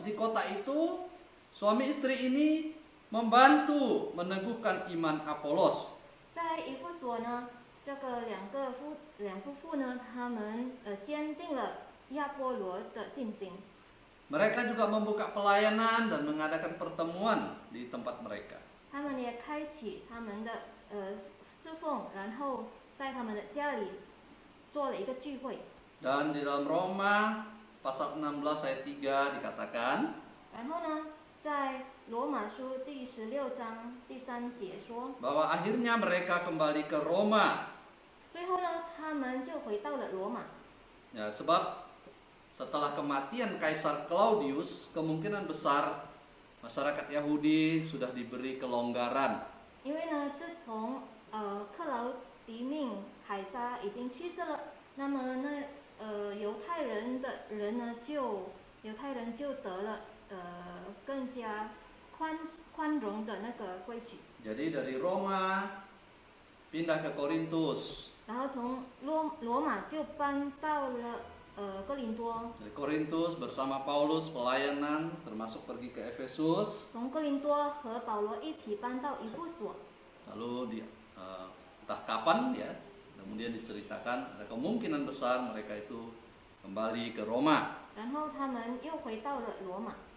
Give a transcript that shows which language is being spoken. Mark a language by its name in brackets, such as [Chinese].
[Indonesian] Di kota itu suami istri ini membantu meneguhkan iman Apolos. [Chinese] 在以弗所呢，这个两夫妇呢，他们坚定了亚波罗的信心。 [Indonesian] Mereka juga membuka pelayanan dan mengadakan pertemuan di tempat mereka. [Chinese] 他们也开启他们的侍奉，然后在他们的家里做了一个聚会。 [Indonesian] Dan di dalam Roma pasal 16 ayat 3 dikatakan, [Chinese] 然后呢，在罗马书第16章第3节说， [Indonesian] bahwa akhirnya mereka kembali ke Roma. [Chinese] 最后呢，他们就回到了罗马。 [Indonesian] Ya, sebab setelah kematian Kaisar Claudius, kemungkinan besar masyarakat Yahudi sudah diberi kelonggaran. [Chinese] 因为呢，自从克劳狄命凯撒已经去世了，那么犹太人就得了更加宽容的那个规矩。 [Indonesian] Jadi dari Roma pindah ke Korintus. [Chinese] 然后从罗马就搬到了哥林多。 [Indonesian] Dari Korintus bersama Paulus pelayanan termasuk pergi ke Efesus. [Chinese] 从哥林多和保罗一起搬到以弗所。 [Indonesian] Lalu entah kapan ya, kemudian diceritakan ada kemungkinan besar mereka itu kembali ke Roma. [Chinese] 然后他们又回到了罗马。